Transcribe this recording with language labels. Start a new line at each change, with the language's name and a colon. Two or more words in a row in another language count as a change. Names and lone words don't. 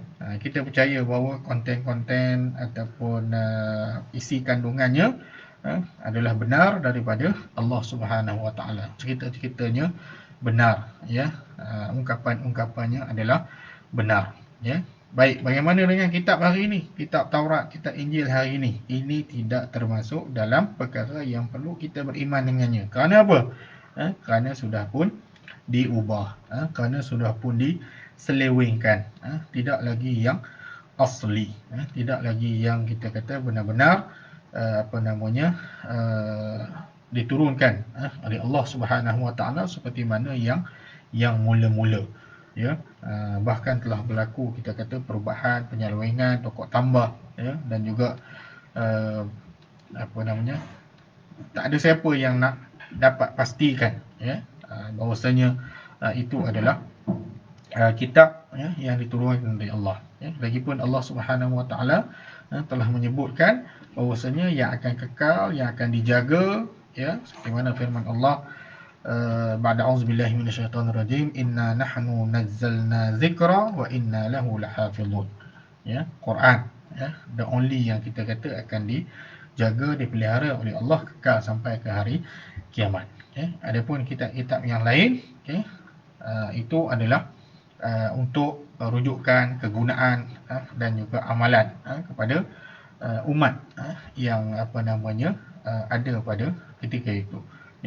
Malay: Kita percaya bahawa konten-konten ataupun isi kandungannya adalah benar daripada Allah
Arabic: سبحانه وتعالى.
Malay: Cerita-ceritanya benar, ya. Ungkapan-ungkapannya adalah benar, ya. Baik, bagaimana dengan kitab hari ini? Kitab Taurat, kitab Injil hari ini. Ini tidak termasuk dalam perkara yang perlu kita beriman dengannya. Kerana apa? Kerana sudah pun diubah, kerana sudah pun diselewengkan, tidak lagi yang asli, tidak lagi yang kita kata benar-benar diturunkan oleh Allah
Arabic: سبحانه وتعالى
Malay: seperti mana yang mula-mula, ya. Bahkan telah berlaku kita kata perubahan, penyelewengan, tokok tambah, ya, dan juga tak ada siapa yang nak dapat pastikan, ya, bahwasanya itu adalah kitab, ya, yang diturunkan oleh Allah, ya. Lagipun Allah
Arabic: سبحانه وتعالى
Malay: telah menyebutkan bahwasanya yang akan kekal, yang akan dijaga, ya, seperti mana firman Allah,
Arabic: بعد أعوذ بالله من الشيطان الرجيم إنا نحن نزلنا الذكر وإنا له لحافظون,
Malay: ya. Quran, ya,
English: the only
Malay: yang kita kata akan dijaga, dipelihara oleh Allah kekal sampai ke hari kiamat, ya. Adapun kitab-kitab yang lain, okay, itu adalah untuk rujukan, kegunaan dan juga amalan kepada umat yang ada pada ketika itu, ya.